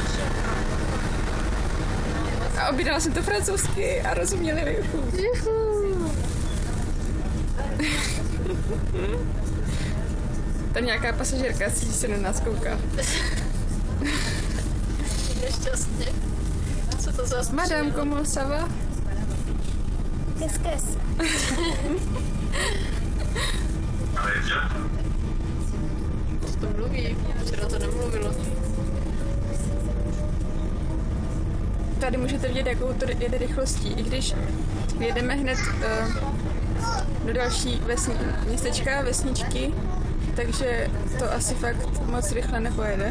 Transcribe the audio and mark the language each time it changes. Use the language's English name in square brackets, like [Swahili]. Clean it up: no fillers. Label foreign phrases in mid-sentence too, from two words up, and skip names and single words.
[Czech] A objednala jsem to francouzsky a rozuměli rychu. Tam nějaká pasažérka se na nás kouká. Nešťastně. Co to za [French] Madame, comment ça va? Qu'est-ce? [Czech] To mluví, včera to nemluvilo. Tady můžete vidět, jakou to jede rychlostí, i když jedeme hned do další městečka, vesničky, takže to asi fakt moc rychle nepojede.